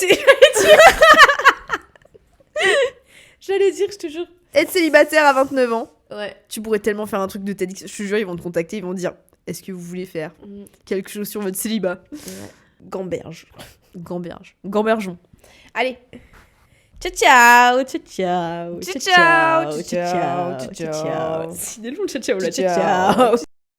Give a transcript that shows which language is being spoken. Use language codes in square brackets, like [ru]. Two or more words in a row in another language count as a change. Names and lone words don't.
[fr] J'allais dire, je te jure. Être célibataire à 29 ans, Ouais. tu pourrais tellement faire un truc de TEDx. Je te jure, ils vont te contacter, ils vont te dire est-ce que vous voulez faire quelque chose sur votre célibat? Gamberge. Gambergeons. Allez, [it] Ciao ciao, ciao ciao, Ciao, ciao, ciao, ciao, ciao. [fr] C'est long, [it] ciao ciao [fr] là, [it] ciao. ciao ciao.